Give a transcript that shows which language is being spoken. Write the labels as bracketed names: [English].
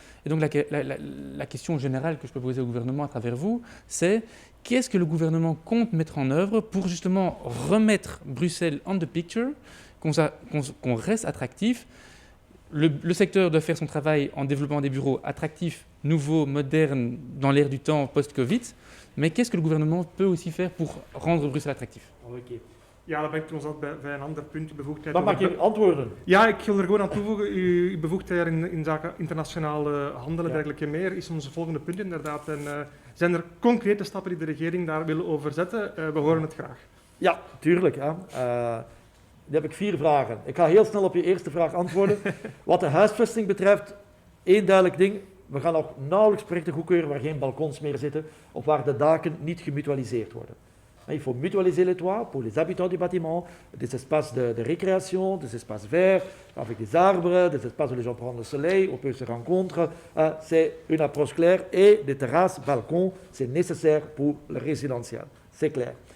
[French] Et donc la question générale que je peux poser au gouvernement à travers vous, c'est qu'est-ce que le gouvernement compte mettre en œuvre pour justement remettre Bruxelles [English] on the picture, [French] qu'on reste attractif. Le secteur doit faire son travail en développant des bureaux attractifs, nouveaux, modernes, dans l'ère du temps post-Covid. Mais qu'est-ce que le gouvernement peut aussi faire pour rendre Bruxelles attractif? Okay. [Dutch] Ja, dan ben ik trouwens bij een ander punt. Bevoegdheid. Maar mag je antwoorden? Ja, ik wil er gewoon aan toevoegen. Uw bevoegdheid in zaken internationale handel en dergelijke meer is ons volgende punt inderdaad. En zijn er concrete stappen die de regering daar wil over zetten? We horen het graag. Ja, tuurlijk. Hè. Nu heb ik 4 vragen. Ik ga heel snel op je eerste vraag antwoorden. Wat de huisvesting betreft, één duidelijk ding. We gaan nog nauwelijks projecten goedkeuren waar geen balkons meer zitten of waar de daken niet gemutualiseerd worden. [French] Il faut mutualiser les toits pour les habitants du bâtiment, des espaces de récréation, des espaces verts, avec des arbres, des espaces où les gens prennent le soleil, où on peut se rencontrer. C'est une approche claire et des terrasses, balcons, c'est nécessaire pour le résidentiel. C'est clair.